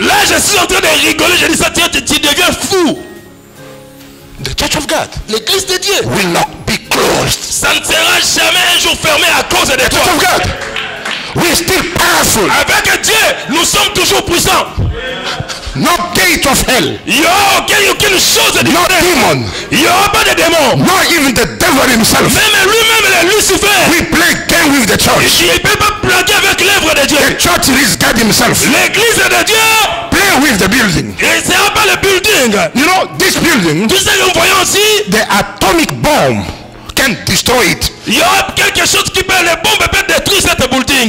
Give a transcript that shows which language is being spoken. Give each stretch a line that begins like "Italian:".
French: Là, je suis en train de rigoler. Je dis ça, tiens, tu deviens fou.
English: The church of God
French: L'église de Dieu,
English: will not be closed.
French: ça ne sera jamais un jour fermé à cause de
English: The
French: toi.
English: church of God, we're still powerful.
French: Avec Dieu, nous sommes toujours puissants.
English: No gate of hell,
French: Il n'y aura aucune chose de
English: no
French: différente.
English: demon,
French: Il n'y aura pas de démons.
English: not even the devil himself.
French: Même lui-même, le Lucifer,
English: We play game with the church.
French: il ne peut pas plaquer avec l'œuvre de Dieu.
English: The church is God himself.
French: L'église de Dieu,
English: Play with the building.
French: et ce n'est pas le building.
English: You know, this building,
French: Tout ce que nous voyons ici,
English: the atomic bomb can destroy it.
French: il y aura quelque chose qui peut, les bombes peuvent détruire cette building.